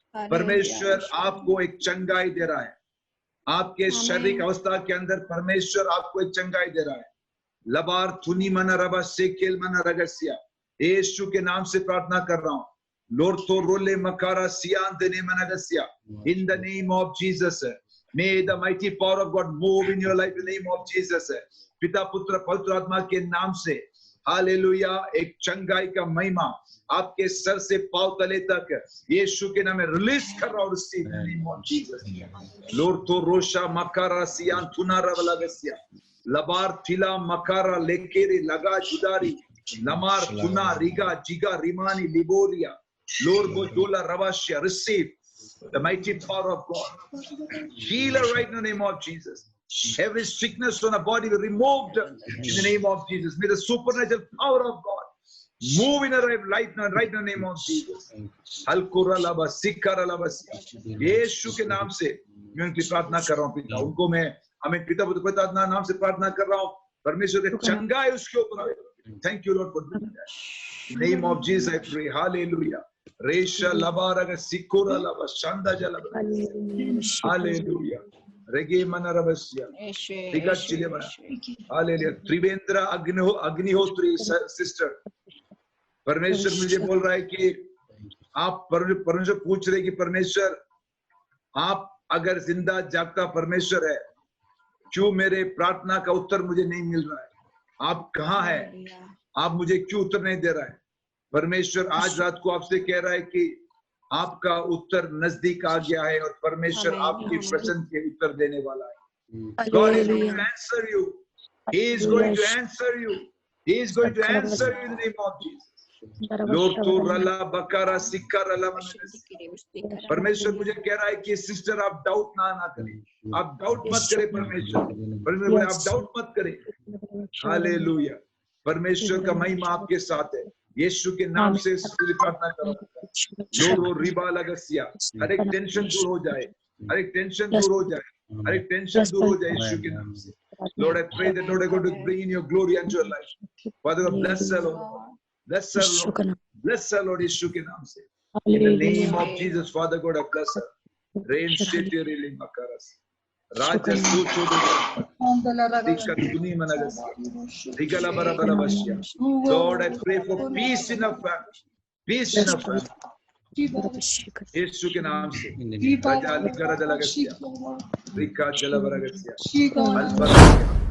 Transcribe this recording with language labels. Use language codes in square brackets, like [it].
[hi] परमेश्वर आपको एक चंगाई दे रहा है. आपके शारीरिक अवस्था के अंदर परमेश्वर आपको एक चंगाई दे रहा है. लबार थुनी मना रबा सेकेल मना रगसिया. यीशु के नाम से प्रार्थना कर रहा हूँ. लोर्थो रोले मकारा सियान देने मनगसिया. [en] In the name of Jesus, may the mighty power of God move in your life in the name of Jesus. [hi] पिता पुत्र पवित्र आत्मा के नाम से हालेलुया. एक चंगाई का महिमा आपके सर से पांव तले तक यीशु के नाम में रिलीज कर रहा हूं. [en] Receive in the name of Jesus. लोर्थो रोशा मकारा सियान थुना रवलागसिया. लबार थिला मकारा लेकेरे लगा जुदारी लमार थुना रिगा जिगा रिमानी लिबोरिया लोरबो दोला रवाशिया. Receive the mighty power of God. Heal her right in the name of Jesus. Every sickness on a body will be removed in the name of Jesus. May the supernatural power of God Move in a right now, right in the name of Jesus. हलकोरा लबा सिक्कारा लबा [hi] यीशु के नाम से मैं उनकी प्रार्थना कर रहा हूँ पिता। उनको मैं हमें पिता पिता नाम से प्रार्थना कर रहा हूँ। परमेश्वर के चंगाई उसके ऊपर। [en] Thank you Lord for doing that. In the name of Jesus I pray. Hallelujah. Resha labaraga sikura laba shanda jala. Hallelujah. Rege manarabasya. Digachile mana. Hallelujah. Trivendra Agnihotri sister. [hi] परमेश्वर मुझे बोल रहा है कि आप परमेश्वर पूछ रहे कि परमेश्वर आप अगर जिंदा जागता परमेश्वर है, क्यों मेरे प्रार्थना का उत्तर मुझे नहीं मिल रहा है? आप कहाँ हैं? आप मुझे क्यों उत्तर नहीं दे रहा है? परमेश्वर आज रात को आपसे कह रहा है कि आपका उत्तर नजदीक आ गया है और परमेश्वर आपके प्रश्न के उत्तर देने वाला है। [en] God is going to answer you. He is going to answer you. He is going to answer you in the name of Jesus. Lord to rala bakara sikara la manasi. [hi] परमेश्वर मुझे कह रहा है कि सिस्टर आप doubt ना करें, आप डाउट मत करें परमेश्वर आप डाउट मत करें। हालेलुया। परमेश्वर का महिमा आपके साथ है। यीशु के नाम से प्रार्थना करो। लोरो रिबा लगसिया, हर एक टेंशन दूर हो जाए, हर एक टेंशन दूर हो जाए, हर एक टेंशन दूर हो जाए यीशु के नाम से। [en] Lord, I pray that Lord, I'm going to bring in your glory into your life. Father, bless her, Lord. Bless her, Lord. Bless her, Lord, [hi] यीशु के नाम से। [en] In the name of Jesus, Father God, I bless her. Rain shete rili makaras. Raja sucho dikatuni managas. Digala barabara bashya. Lord, I pray for peace in our family. Peace in our family. [hi] यीशु के नाम से राजा लिखा जलगस्या Rica जलबरगस्या अल्बरगस्या।